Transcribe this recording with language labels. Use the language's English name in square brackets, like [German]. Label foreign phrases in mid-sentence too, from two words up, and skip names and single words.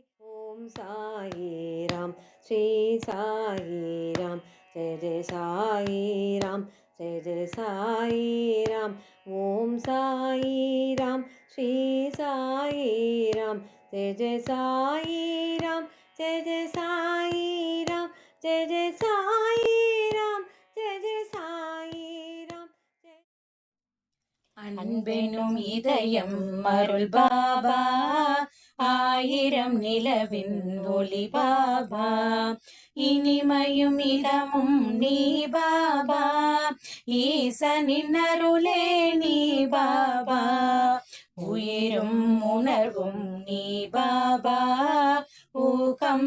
[Hindi] ओम साई राम, श्री साई राम, जय जय साई राम, जय जय साई राम। ओम साई राम, श्री साई राम, जय जय साई राम, जय जय साई राम, जय जय साई राम, जय जय साई राम। [Tamil] அன்பெனும் இதயம் அருள் பாபா, ஆயிரம் நிலவின் ஒளி பாபா, இனிமையும் இதமும் நீ பாபா, ஈசனின் அருளே நீ பாபா, உயிரும் உணர்வும் நீ பாபா, ஊகம்